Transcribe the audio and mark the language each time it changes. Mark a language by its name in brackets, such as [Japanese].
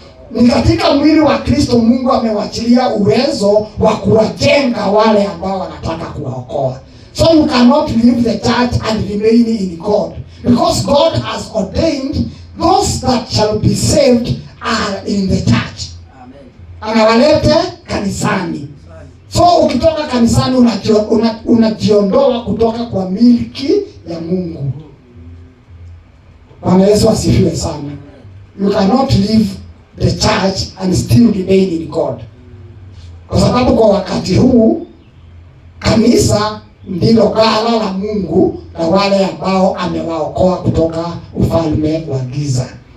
[Swahili] Ni katika mwili wa Kristo Mungu amewachilia uwezo wa kuwajenga wale ambao wanataka kuwaokoa. [English] So you cannot leave the church and remain in God, because God has ordained those that shall be saved are in the church. [Swahili] Amen. Anawalete kanisani. So ukitoka kanisani unajiondoa kutoka kwa milki ya Mungu. Bwana Yesu asifiwe sana. [English] You cannot leave the church and still remain in God. [Swahili] Kwa sababu kwa wakati huu kanisa ndilo ghala la Mungu na wale ambao amewaokoa kutoka ufalme wa giza.